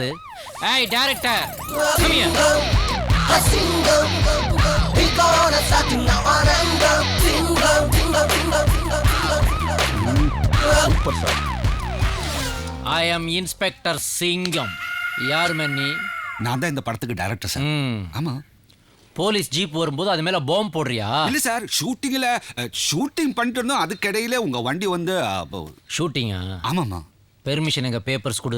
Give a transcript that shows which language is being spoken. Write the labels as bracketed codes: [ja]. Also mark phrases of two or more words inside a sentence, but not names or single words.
[ta] ஏய் டைரக்டர், [en] come here. I am inspector Singam. [ta] யார் மன்னி? நான் தான் இந்த படத்துக்கு டைரக்டர் சார். ஆமா. போலீஸ் ஜீப் வரும்போது அது மேல பாம்பு போடுறியா? இல்ல சார், ஷூட்டிங் பண்ணிட்டு இருந்தோம். அதுக்கிடையில உங்க வண்டி வந்து ஷூட்டிங்கா? ஆமாம்மா. பெர்மிஷன் எங்க பேப்பர்ஸ் கொடு.